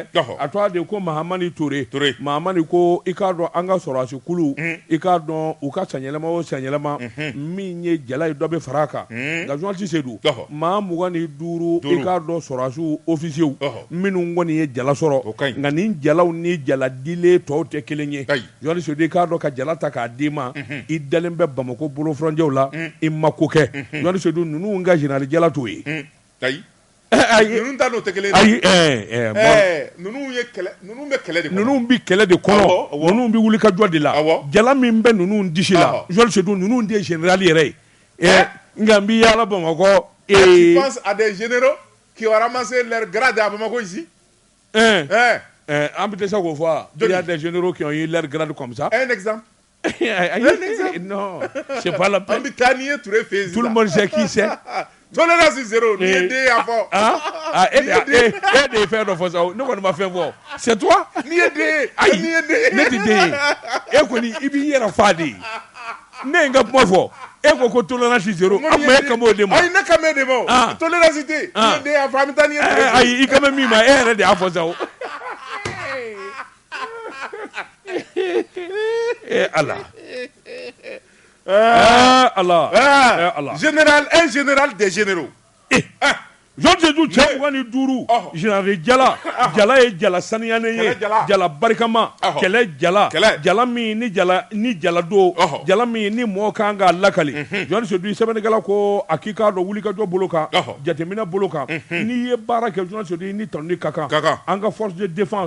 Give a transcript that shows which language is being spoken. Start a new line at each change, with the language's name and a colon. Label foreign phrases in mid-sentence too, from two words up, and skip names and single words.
Bambara: a tɔgɔ de ko Mahamani Ture Mahamani ko i k'a dɔn an ka sɔrɔdasi kulu i k'a dɔn u ka san yɛlɛma o san yɛlɛma min ye jala ye dɔ bɛ fara a kan nka Joasi Seydou maa 25 i k'a dɔn sɔrɔdasiw ofisiyew minnu kɔni ye jala sɔrɔ nka nin jalaw ni jala dilen tɔw tɛ kelen ye Joasi Seydou i k'a dɔn ka jala ta k'a d'i ma i dalen bɛ Bamako bolofɔrɔnjɛw la i ma ko kɛ Joasi Seydou ninnu ka général jala t'o ye ayi ninnu ta n'o tɛ kelen ayi ninnu bɛ kɛlɛ de kɔnɔ ninnu bɛ kɛlɛ de kɔnɔ ninnu bɛ wuli ka jɔ de la jala min bɛ ninnu disi la Joasi Seydou ninnu de ye général yɛrɛ ye nka n bɛ yaala Bamakɔ
French: tu penses à des généraux qui ont ramassé leur grade à Bamako ici
Bambara: an bɛ tɛ se k'o fɔ
French: il y a des généraux qui ont eu leur grade comme ça un exemple non c'est pas la peine tout le monde sait qui c'est tolérance zéro
Bambara: ni ye den y'a fɔ e de ye fɛn dɔ fɔ sa ne kɔni ma fɛn fɔ
French: c'est toi
Bambara: ni ye den ayi ne tɛ den ye e kɔni i b'i yɛrɛ fa de ye ne ye n ka kuma fɔ e ko
French: tolérance zéro
Bambara: an ma e kan b'o de ma ayi ne kan b'e de ma tolérance tɛ ni ye den y'a fɔ an bɛ taa ni ye ayi i kan bɛ min ma e yɛrɛ de y'a fɔ sa Ala Allah Allah
French: général, un général des généraux.
Bambara: Jean Sédou cɛ mugan ni duuru général Jala Jala ye jala saniyalen ye jala barikama kɛlɛ jala min ni jala don jala min ni mɔɔ kan k'a lakali Jean Sédou sɛbɛnnikɛla ko a k'i k'a dɔn wulikajɔ bolo kan jateminɛ bolo kan n'i ye baara kɛ Jean Sédou ni tɔnni ka kan an ka
French: force de défense